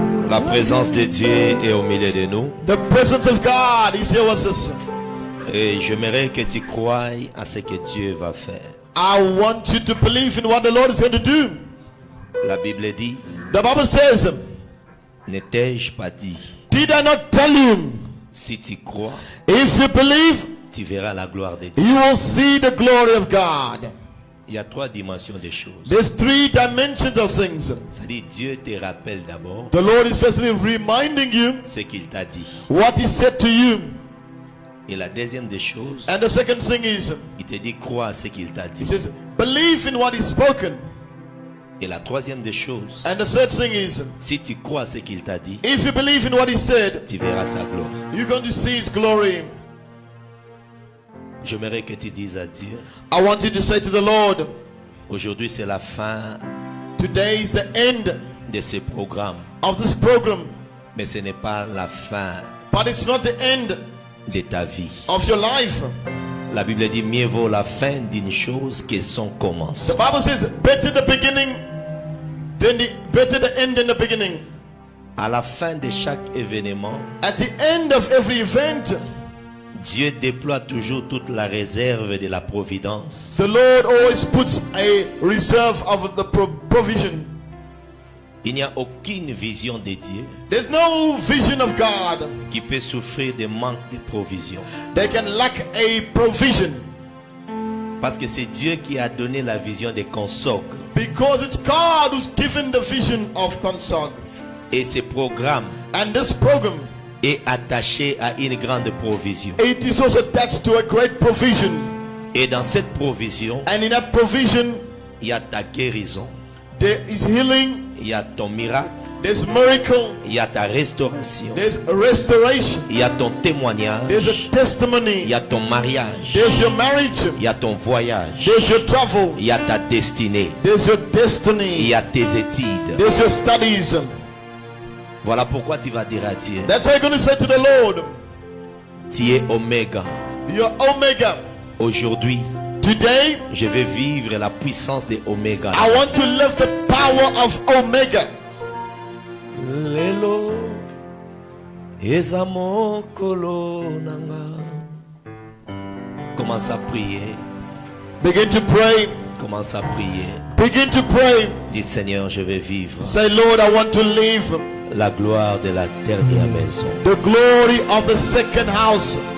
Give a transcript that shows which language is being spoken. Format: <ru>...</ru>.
<fr>La présence de Dieu est au milieu de nous.</fr> <en>God. The presence of God is here with us.</en> <fr>Et j'aimerais que tu croies à ce que Dieu va faire.</fr> <en>I want you to believe in what the Lord is going to do.</en> <fr>La Bible dit,</fr> <en>The Bible says,</en> <fr>ne t'ai-je pas dit,</fr> <en>did I not tell you?</en> <fr>si tu crois,</fr> <en>If you believe,</en> <fr>tu verras la gloire de Dieu.</fr> <en>you will see the glory of God.</en> <fr>Il y a trois dimensions des choses.</fr> <en>There's three dimensions of things.</en> <fr>C'est-à-dire, Dieu te rappelle d'abord</fr> <en>The Lord is especially reminding you</en> <fr>ce qu'il t'a dit.</fr> <en>what He said to you.</en> <fr>Et la deuxième des choses,</fr> <en>And the second thing is,</en> <fr>il te dit, crois à ce qu'il t'a</fr> <en>He</en> <fr>dit.</fr> <en>says, believe in what He's spoken.</en> <fr>Et la troisième des choses,</fr> <en>And the third thing is,</en> <fr>si tu crois à ce qu'il t'a dit,</fr> <en>if you believe in what He said,</en> <fr>tu verras sa gloire.</fr> <en>you're going to see His glory.</en> <fr>J'aimerais que tu dises à Dieu,</fr> <en>I want you to say to the Lord,</en> <fr>aujourd'hui c'est la fin</fr> <en>today is the end</en> <fr>de ce programme.</fr> <en>of this program,</en> <fr>Mais ce n'est pas la fin</fr> <en>but it's not the end</en> <fr>de ta vie.</fr> <en>of your life.</en> <fr>La Bible dit, mieux vaut la fin d'une chose que son</fr> <en>The</en> <fr>commencement.</fr> <en>Bible says, better the beginning than better the end than the beginning.</en> <fr>À la fin de chaque événement,</fr> <en>At the end of every event,</en> <fr>Dieu déploie toujours toute la réserve de la providence</fr> <en>the Lord always puts a reserve of the provision.</en> <fr>Il n'y a aucune vision de Dieu</fr> <en>There's no vision of God</en> <fr>qui peut souffrir de manque de provision.</fr> <en>that can lack a provision,</en> <fr>Parce que c'est Dieu qui a donné la vision de Consog.</fr> <en>because it's God who's given the vision of Consog.</en> <fr>Et ce programme</fr> <en>And this program,</en> <fr>est attaché à une grande provision.</fr> <en>it is also attached to a great provision.</en> <fr>Et dans cette provision,</fr> <en>And in that provision,</en> <fr>il y a ta guérison,</fr> <en>there is healing,</en> <fr>il y a ton miracle,</fr> <en>there's miracle,</en> <fr>il y a ta restauration,</fr> <en>there's restoration,</en> <fr>il y a ton</fr> <en>there's</en> <fr>témoignage,</fr> <en>a testimony,</en> <fr>il y a ton mariage,</fr> <en>there's your marriage,</en> <fr>il y a ton voyage,</fr> <en>there's your travel,</en> <fr>il y a ta destinée,</fr> <en>there's your</en> <fr>il</fr> <en>destiny,</en> <fr>y a tes études.</fr> <en>there's your studies.</en> <fr>Voilà pourquoi tu vas dire à Dieu,</fr> <en>That's why you're going to say to the Lord,</en> <fr>tu es Oméga.</fr> <en>you're Omega.</en> <fr>Aujourd'hui,</fr> <en>Today,</en> <fr>je vais vivre la puissance de Oméga.</fr> <en>I want to live the power of Omega.</en> <ln>Lelo eza mokolo nanga.</ln> <fr>Commence à prier,</fr> <en>Begin to pray.</en> <fr>commence à prier.</fr> <en>Begin to pray.</en> <fr>Dis Seigneur, je vais vivre</fr> <en>Say, Lord, I want to live</en> <fr>la gloire de la dernière maison.</fr> <en>the glory of the second house.</en>